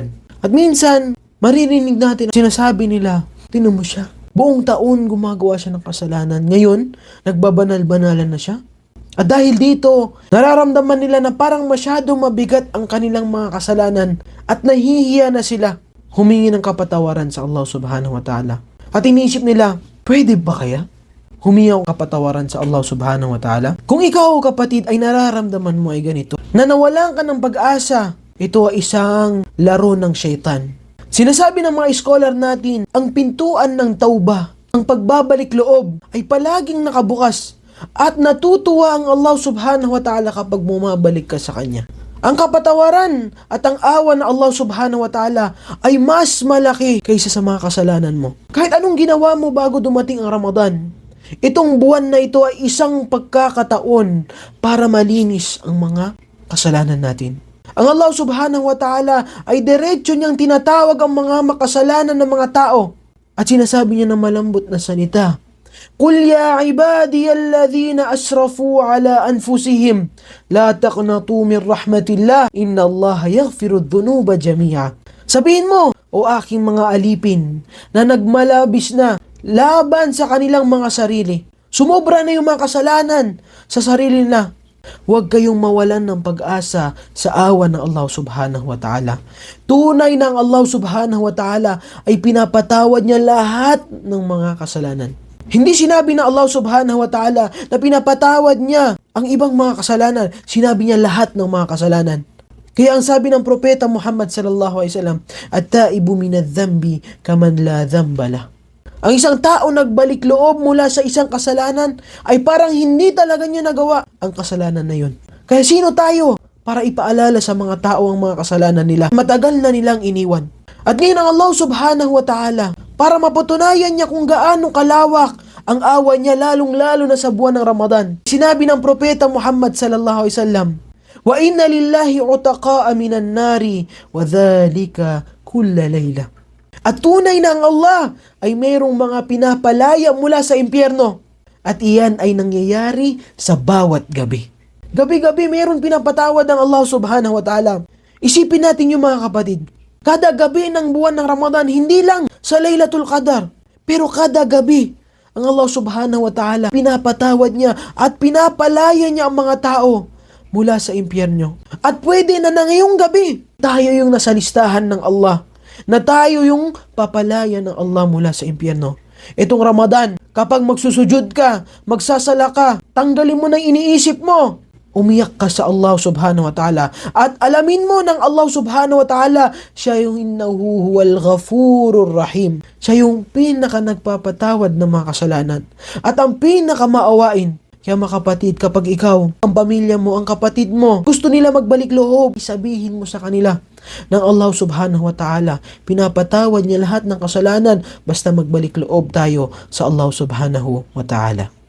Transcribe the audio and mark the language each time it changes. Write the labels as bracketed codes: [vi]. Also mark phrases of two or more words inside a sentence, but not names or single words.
[tl] At minsan, maririnig natin sinasabi nila, "Tingnan mo siya. Buong taon gumagawa siya ng kasalanan. Ngayon, nagbabanal-banalan na siya." At dahil dito, nararamdaman nila na parang masyado mabigat ang kanilang mga kasalanan at nahihiya na sila humingi ng kapatawaran sa Allah [ar] سبحانه وتعالى. [tl] At iniisip nila, pwede ba kaya humingi ng kapatawaran sa Allah [ar] سبحانه وتعالى? [tl] Kung ikaw, kapatid, ay nararamdaman mo ay ganito, na nawalan ka ng pag-asa, ito ay isang laro ng syaitan. Sinasabi ng mga scholar natin, ang pintuan ng tauba, ang pagbabalik loob, ay palaging nakabukas at natutuwa ang Allah [ar] سبحانه وتعالى [tl] kapag bumabalik ka sa Kanya. Ang kapatawaran at ang awa ng Allah [ar] سبحانه وتعالى [tl] ay mas malaki kaysa sa mga kasalanan mo. Kahit anong ginawa mo bago dumating ang Ramadan, itong buwan na ito ay isang pagkakataon para malinis ang mga kasalanan natin. Ang Allah [ar] سبحانه وتعالى [tl] ay diretso niyang tinatawag ang mga makasalanan ng mga tao at sinasabi niya ng malambot na salita, [ar] "قل يا عبادي الذين أسرفوا على أنفسهم لا تقنطوا من رحمة الله إن الله يغفر الذنوب جميعا." [tl] Sabihin mo, o aking mga alipin na nagmalabis na laban sa kanilang mga sarili, sumobra na yung mga kasalanan sa sarili nila, huwag kayong mawalan ng pag-asa sa awa ng Allah [ar] سبحانه وتعالى. [tl] Tunay na ang Allah [ar] سبحانه وتعالى [tl] ay pinapatawad niya lahat ng mga kasalanan. Hindi sinabi na Allah [ar] سبحانه وتعالى [tl] na pinapatawad niya ang ibang mga kasalanan. Sinabi niya lahat ng mga kasalanan. Kaya ang sabi ng propeta Muhammad [ar] صلى الله عليه وسلم, "التائب من الذنب كمن لا ذنب له." [tl] Ang isang tao nagbalik loob mula sa isang kasalanan ay parang hindi talaga niya nagawa ang kasalanan na yun. Kaya sino tayo para ipaalala sa mga tao ang mga kasalanan nila? Matagal na nilang iniwan. At ngayon ang Allah [ar] سبحانه وتعالى, [tl] para mapatunayan niya kung gaano kalawak ang awa niya, lalong-lalo na sa buwan ng Ramadan. Sinabi ng propeta Muhammad [ar] صلى الله عليه وسلم, "وإن لله عتقاء من النار وذلك كل ليلة." [tl] At tunay na ang Allah ay mayroong mga pinapalaya mula sa impyerno. At iyan ay nangyayari sa bawat gabi. Gabi-gabi mayroong pinapatawad ang Allah [ar] سبحانه وتعالى. [tl] Isipin natin yung mga kapatid. Kada gabi ng buwan ng Ramadan, hindi lang sa Laylatul Qadar, pero kada gabi, ang Allah [ar] سبحانه وتعالى, [tl] pinapatawad niya at pinapalaya niya ang mga tao mula sa impyerno. At pwede na ngayong gabi, tayo yung nasa listahan ng Allah, na tayo yung papalaya ng Allah mula sa impyerno. Itong Ramadan, kapag magsusujud ka, magsasala ka, tanggalin mo na iniisip mo. Umiyak ka sa Allah [ar] سبحانه وتعالى [tl] at alamin mo ng Allah [ar] سبحانه وتعالى, [tl] siya yung [ar] إنه هو الغفور الرحيم. [tl] Siya yung pinaka nagpapatawad ng mga kasalanan at ang pinaka maawain. Kaya mga kapatid, kapag ikaw, ang pamilya mo, ang kapatid mo, gusto nila magbalik loob, sabihin mo sa kanila ng Allah [ar] سبحانه وتعالى, [tl] pinapatawad niya lahat ng kasalanan basta magbalik loob tayo sa Allah [ar] سبحانه وتعالى.